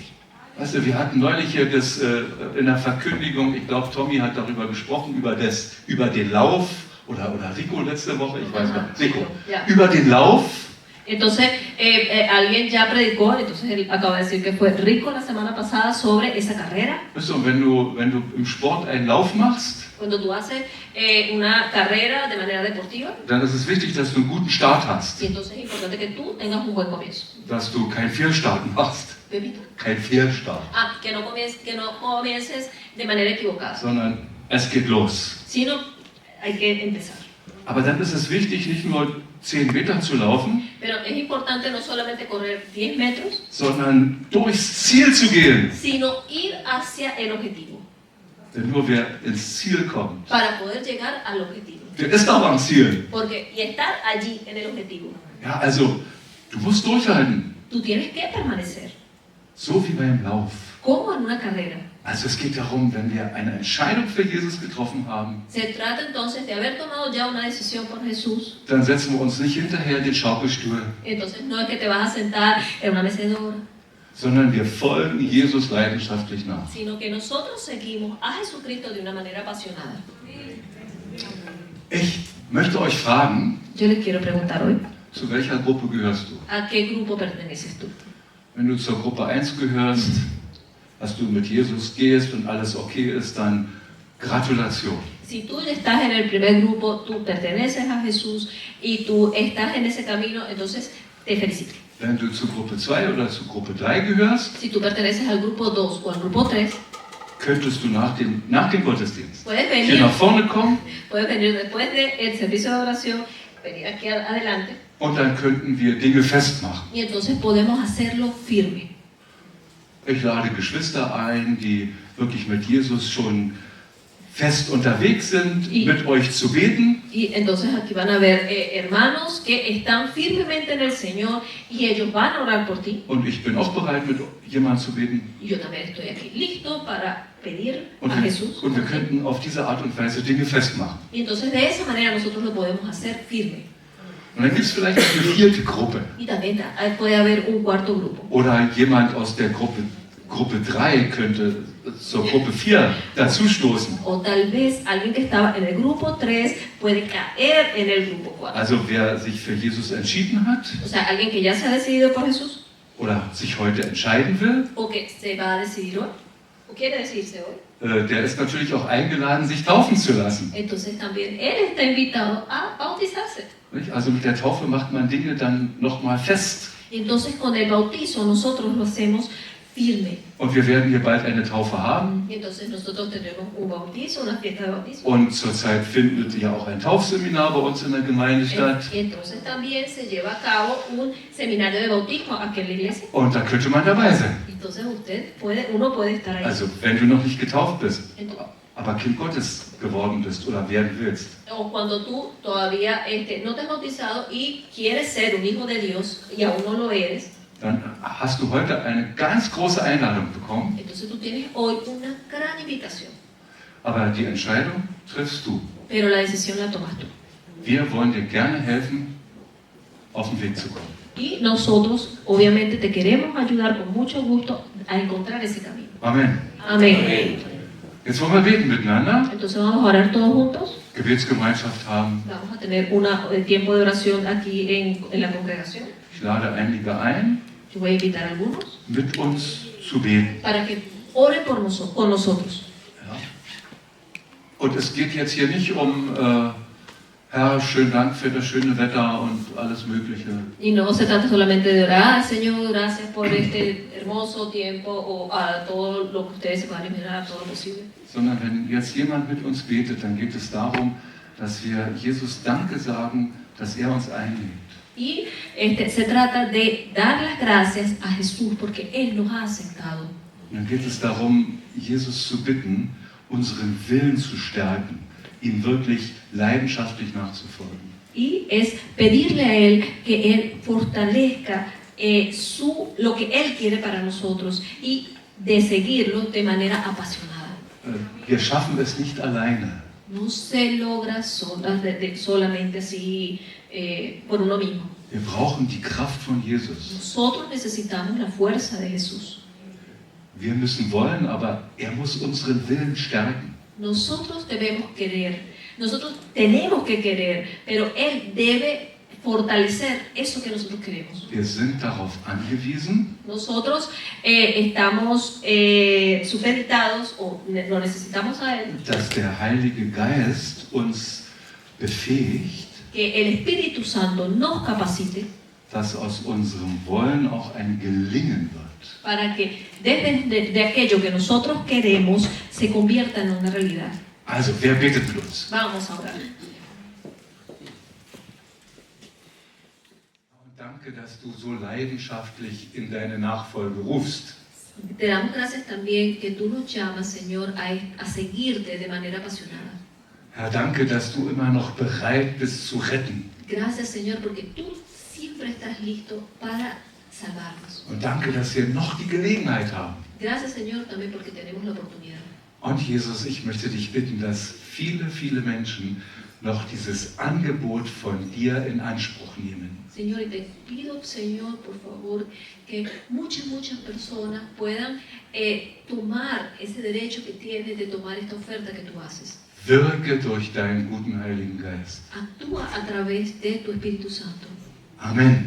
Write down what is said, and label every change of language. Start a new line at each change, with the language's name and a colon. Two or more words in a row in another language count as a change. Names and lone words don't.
German: Weißt du, wir hatten neulich hier das in der Verkündigung, ich glaube, Tommy hat darüber gesprochen, über den Lauf, oder Rico letzte Woche, ich weiß nicht, Rico, Ja. über den Lauf.
Spanish: Entonces, alguien ya predicó, entonces él acaba de decir que fue Rico la semana pasada sobre esa carrera.
German: Weißt du, und wenn du im Sport einen Lauf machst,
Spanish: Cuando tú haces una carrera de manera deportiva,
German: dann ist es wichtig, dass du einen guten Start hast,
Spanish: y entonces es importante que tú tengas un buen comienzo.
German: dass du keinen Fehlstart machst, Pepito. kein Fehlstart,
Spanish: Que no comiences de manera equivocada,
German: sondern es geht los.
Spanish: sino hay que empezar.
German: Aber dann ist es wichtig, nicht nur 10 Meter zu laufen,
Spanish: Pero es importante no solamente correr 10 metros,
German: sondern durchs Ziel zu gehen.
Spanish: sino ir hacia el objetivo,
German: Denn nur wer ins Ziel kommt,
Spanish: para poder llegar al objetivo.
German: der ist auch am Ziel.
Spanish: Y estar allí en el objetivo,
German: Ja, also, du musst durchhalten.
Spanish: tú tienes que permanecer,
German: So wie beim Lauf.
Spanish: como en una carrera.
German: Also es geht darum, wenn wir eine Entscheidung für Jesus getroffen haben,
Spanish: Se trata entonces de haber tomado ya una decisión por Jesús.
German: dann setzen wir uns nicht hinterher den Schaukelstuhl,
Spanish: Entonces no es que te vas a sentar en una mecedora,
German: sondern wir folgen Jesus leidenschaftlich nach.
Spanish: sino que nosotros seguimos a Jesucristo de una manera apasionada.
German: Ich möchte euch fragen,
Spanish: Yo les quiero preguntar hoy,
German: zu welcher Gruppe gehörst du?
Spanish: ¿a qué grupo perteneces tú?
German: Wenn du zur Gruppe 1 gehörst, dass du mit Jesus gehst und alles okay ist, dann Gratulation.
Spanish: Si tú estás en el primer grupo, tú perteneces a Jesús y tú estás en ese camino, entonces te felicito.
German: Wenn du zu Gruppe 2 oder zu Gruppe 3 gehörst,
Spanish: Si tú perteneces al grupo 2 o al grupo 3,
German: könntest du nach dem Gottesdienst
Spanish: puedes
German: hier
Spanish: venir,
German: nach vorne kommen
Spanish: después del servicio de oración, venir aquí adelante
German: und dann könnten wir Dinge festmachen.
Spanish: y entonces podemos hacerlo firme.
German: Ich lade Geschwister ein, die wirklich mit Jesus schon fest unterwegs sind, mit euch zu beten.
Spanish: Y entonces aquí van a ver hermanos que están firmemente en el Señor y ellos van a orar por ti.
German: Und ich bin auch bereit, mit jemandem zu beten.
Spanish: Y yo también estoy aquí listo para pedir
German: Und
Spanish: a Jesús.
German: wir könnten auf diese Art und Weise Dinge festmachen.
Spanish: Y entonces de esa manera nosotros lo podemos hacer firme.
German: Und dann gibt es vielleicht noch eine vierte Gruppe.
Spanish: Y también puede haber un cuarto grupo.
German: Oder jemand aus der Gruppe 3 könnte zur Gruppe 4 dazustoßen.
Spanish: O tal vez alguien que estaba en el grupo 3 puede caer en el grupo 4.
German: Also wer sich für Jesus entschieden hat
Spanish: O sea, alguien que ya se ha decidido por Jesús
German: oder sich heute entscheiden will,
Spanish: o que se va a decidir hoy o quiere decidirse hoy.
German: der ist natürlich auch eingeladen, sich taufen zu lassen.
Spanish: Entonces también él está invitado a bautizarse.
German: Nicht? Also mit der Taufe macht man Dinge dann nochmal fest.
Spanish: Y entonces con el bautizo nosotros lo hacemos firme.
German: Und wir werden hier bald eine Taufe haben.
Spanish: Y entonces nosotros tenemos un bautizo, una fiesta de bautizo.
German: Und zurzeit findet ja auch ein Taufseminar bei uns in der Gemeinde statt.
Spanish: Y entonces también se lleva a cabo un seminario de bautismo aquí en la iglesia.
German: Und da könnte man dabei sein.
Spanish: Entonces uno puede estar ahí.
German: Also wenn du noch nicht getauft bist,
Spanish: Entonces,
German: aber Kind Gottes geworden bist oder werden willst,
Spanish: o cuando tú todavía no te has bautizado y quieres ser un hijo de Dios y aún no lo eres,
German: dann hast du heute eine ganz große Einladung bekommen.
Spanish: entonces tú tienes hoy una gran invitación.
German: Aber die Entscheidung triffst du.
Spanish: pero la decisión la tomas tú.
German: Wir wollen dir gerne helfen, auf den Weg zu kommen.
Spanish: Y nosotros, obviamente, te queremos ayudar con mucho gusto a encontrar ese camino.
German: Amen.
Spanish: Amén.
German: Jetzt wollen wir beten miteinander,
Spanish: Entonces vamos a orar todos juntos.
German: Gebetsgemeinschaft haben.
Spanish: Vamos a tener un tiempo de oración aquí en la congregación.
German: Ich lade einige ein,
Spanish: Yo voy a invitar a algunos
German: mit uns zu beten.
Spanish: para que oren con nosotros.
German: Ja. Und es geht jetzt hier nicht um, Herr, schönen Dank für das schöne Wetter und alles Mögliche.
Spanish: Y no se trata solamente de orar, Señor, gracias por este hermoso tiempo o a todo lo que ustedes se puedan imaginar, todo lo posible.
German: Sondern wenn jetzt jemand mit uns betet, dann geht es darum, dass wir Jesus Danke sagen, dass er uns einlädt.
Spanish: Y se trata de dar las gracias a Jesús porque Él nos ha aceptado.
German: Und dann geht es darum, Jesus zu bitten, unseren Willen zu stärken, ihm wirklich leidenschaftlich nachzufolgen.
Spanish: Y es pedirle a Él que Él fortalezca lo que Él quiere para nosotros y de seguirlo de manera apasionada.
German: Wir schaffen es nicht alleine.
Spanish: No se logra solamente así por uno mismo.
German: Wir brauchen die Kraft von Jesus.
Spanish: Nosotros necesitamos la fuerza de Jesús.
German: Wir müssen wollen, aber er muss unseren Willen stärken.
Spanish: Nosotros tenemos que querer, pero Él debe fortalecer eso que nosotros queremos.
German: Wir sind darauf angewiesen,
Spanish: Nosotros estamos supeditados o lo necesitamos a Él,
German: dass der Heilige Geist uns befähigt,
Spanish: que el Espíritu Santo nos capacite
German: dass aus unserem Wollen auch ein Gelingen wird.
Spanish: para que de aquello que nosotros queremos se convierta en una realidad.
German: Also, wer betet mit uns?
Spanish: Vamos a orar.
German: Danke, dass du so leidenschaftlich in deine Nachfolge rufst.
Spanish: Te damos gracias también que tú nos llamas, Señor, a seguirte de manera apasionada.
German: Herr, danke, dass du immer noch bereit bist zu retten.
Spanish: Gracias, Señor, porque tú siempre estás listo para salvarnos.
German: Und danke, dass wir noch die Gelegenheit haben.
Spanish: Gracias, Señor, también porque tenemos la oportunidad.
German: Und Jesus, ich möchte dich bitten, dass viele, viele Menschen noch dieses Angebot von dir in Anspruch nehmen.
Spanish: Señor, y te pido, Señor, por favor, que muchas personas puedan tomar ese derecho que tienes de tomar esta oferta que tú haces.
German: Wirke durch deinen guten Heiligen Geist.
Spanish: Actúa a través de tu Espíritu Santo.
German: Amen.